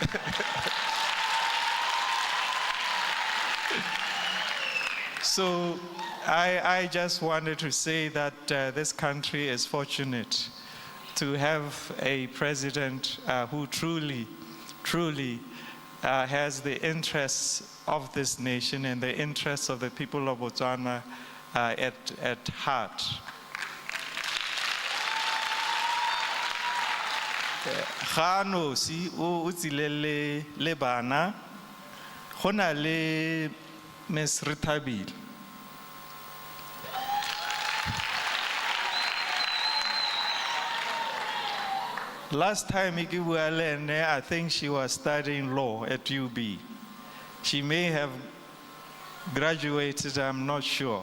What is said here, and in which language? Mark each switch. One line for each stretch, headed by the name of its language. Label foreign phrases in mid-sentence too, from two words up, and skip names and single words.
English: So I just wanted to say that this country is fortunate to have a president who truly has the interests of this nation and the interests of the people of Botswana at heart.
Tswana: Ga nosi o tsile le bana go na le Miss Ritabil.
English: Last time I think she was studying law at UB. She may have graduated, I'm not sure.